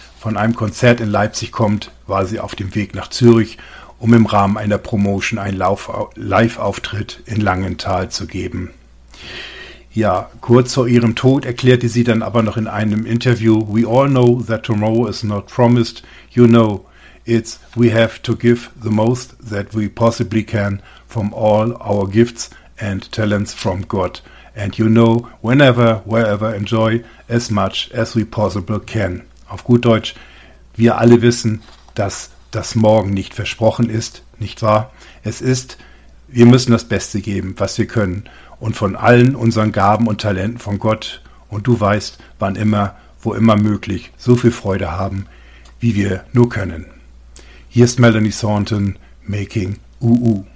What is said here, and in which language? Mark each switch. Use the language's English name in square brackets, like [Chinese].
[German] Von einem Konzert in Leipzig kommt, war sie auf dem Weg nach Zürich, um im Rahmen einer Promotion einen Live-Auftritt in Langenthal zu geben. Ja, kurz vor ihrem Tod erklärte sie dann aber noch in einem Interview: [English] We all know that tomorrow is not promised. You know, it's we have to give the most that we possibly can from all our gifts and talents from God. And you know, whenever, wherever, enjoy as much as we possibly can. [German] Auf gut Deutsch, wir alle wissen, dass das Morgen nicht versprochen ist, nicht wahr? Wir müssen das Beste geben, was wir können und von allen unseren Gaben und Talenten von Gott und du weißt, wann immer, wo immer möglich, so viel Freude haben, wie wir nur können. Hier ist Melanie Thornton, making UU.